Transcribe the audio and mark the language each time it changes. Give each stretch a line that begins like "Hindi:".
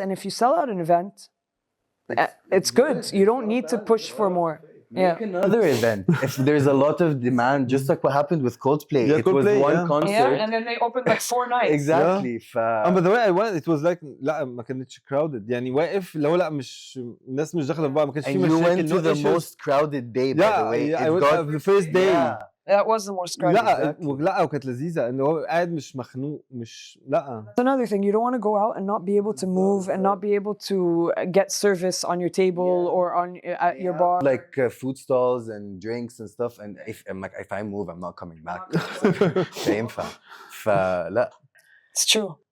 English: And if you sell out an event, it's good. You don't need to push for more. Make another event. If there's a lot of demand, just like what happened with Coldplay. It was one concert. And then they opened like 4 nights. Exactly. But the way I went, it was like
Arabic: لا ما كانتش
English: crowded.
Arabic: يعني واقف لو لا مش الناس مش داخله في بعض ما كانش في مشاكل.
English: And you went to the issues. most crowded day, by the way. I went the first day. That was the most crowded.
Arabic: لا لا وكانت لذيذه انه هو قاعد مش مخنوق مش لا
English: That's another thing. You don't want to go out and not be able to move and not be able to get service on your table or on at your bar. Like food stalls and drinks and stuff, and if I move, I'm not coming back.
Arabic: فينفع. فلا.
English: It's true.